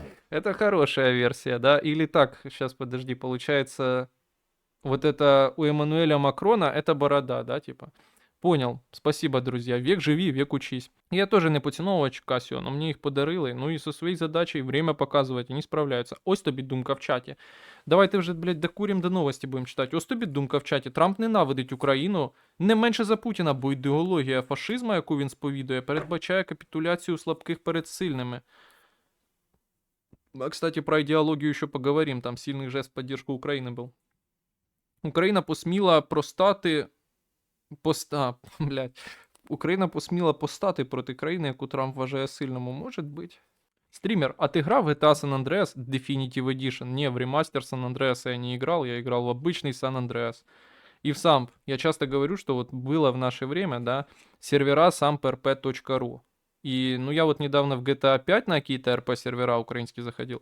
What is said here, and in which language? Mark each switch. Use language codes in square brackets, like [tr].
[ru] Это хорошая версия, да? Или так, сейчас подожди, получается, вот это у Эммануэля Макрона это борода, да, типа? Понял. Спасибо, друзья. Век живи, век учись. Я тоже [uk] не поціновувач [ru] Casio, но мне их подарили. Ну и со своей задачей время показывать они справляются. [uk] Ось тобі думка в чаті. Давайте вже, блядь, докурим до новості будемо читати. Ось тобі думка в чаті. Трамп ненавидить Україну не менше за Путіна, бо ідеологія фашизму, яку він сповідує, передбачає капітуляцію слабких перед сильними. [ru] А, кстати, про идеологию еще поговорим. Там сильный жест в поддержку Украины был. [uk] Україна посміла простати... блядь. Україна посміла постати проти країни, яку Трамп вважає сильному. Може бути. [ru] Стример, а ты играл в GTA San Andreas Definitive Edition? Не, в ремастер San Andreas я не играл, я играл в обычный San Andreas. И в SAMP. Я часто говорю, что вот было в наше время, да, сервера samprp.ru. И, ну, я вот недавно в GTA 5 на какие-то РП сервера украинские заходил.